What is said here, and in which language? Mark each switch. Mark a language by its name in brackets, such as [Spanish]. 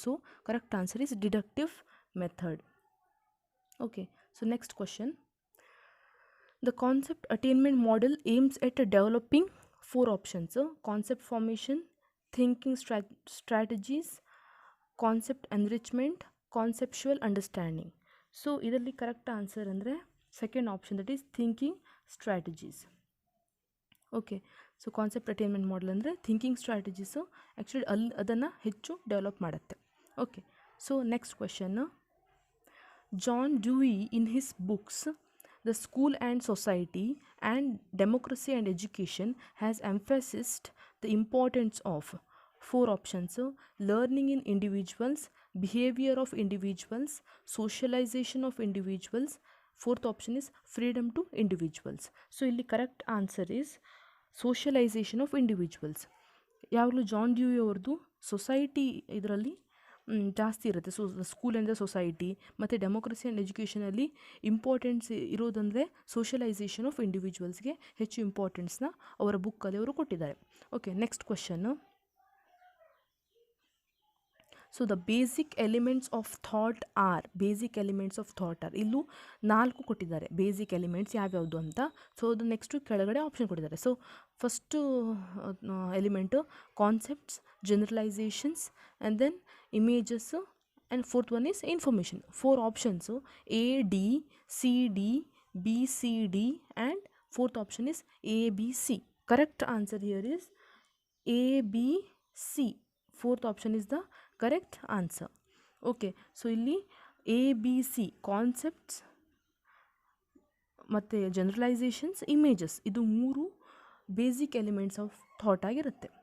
[English] So correct answer is deductive method. Okay, so next question: the concept attainment model aims at developing 4 options: concept formation, thinking strategies, concept enrichment, conceptual understanding. So [Kannada] ಇದರಲ್ಲಿ [English] correct answer [Kannada] ಅಂದರೆ [English] Second option, that is thinking strategies. [Kannada] Okay, so concept attainment model ಅಂದರೆ thinking strategies actually ಅದನ್ನು ಹೆಚ್ಚು develop ಮಾಡುತ್ತೆ. Okay, [English] So next question, John Dewey in his books The School and Society and Democracy and Education has emphasized the importance of four options: learning in individuals, behavior of individuals, socialization of individuals. Fourth option is freedom to individuals. So [Kannada] ಇಲ್ಲಿ [English] correct answer is socialization of individuals. [Kannada] ಯಾವಾಗಲೂ John Dewey ಅವ್ರದ್ದು society ಇದರಲ್ಲಿ ಜಾಸ್ತಿ ಇರುತ್ತೆ. School and the society ಮತ್ತು democracy and ಎಜುಕೇಷನಲ್ಲಿ importance ಇರೋದಂದರೆ socialisation of ಇಂಡಿವಿಜುವಲ್ಸ್ಗೆ ಹೆಚ್ಚು ಇಂಪಾರ್ಟೆನ್ಸ್ನ ಅವರ ಬುಕ್ಕಲ್ಲಿ ಅವರು ಕೊಟ್ಟಿದ್ದಾರೆ. Okay, next question. [English] so the basic elements of thought are, basic elements of thought are, [Kannada] ಇಲ್ಲೂ 4 ಕೊಟ್ಟಿದ್ದಾರೆ ಬೇಸಿಕ್ ಎಲಿಮೆಂಟ್ಸ್ ಯಾವ್ಯಾವುದು ಅಂತ. [English] so ಅದು next [Kannada] ಕೆಳಗಡೆ ಆಪ್ಷನ್ ಕೊಟ್ಟಿದ್ದಾರೆ. [English] So first element concepts, generalisations and then images and fourth one is information. 4 options A D C D B C D and fourth option is A B C. Correct answer here is A B C. Fourth option is the correct answer. Okay, so ಇಲ್ಲಿ A B C concepts ಮತ್ತು generalisations, images, ಇದು 3 basic elements of thought [Kannada] ಆಗಿರುತ್ತೆ.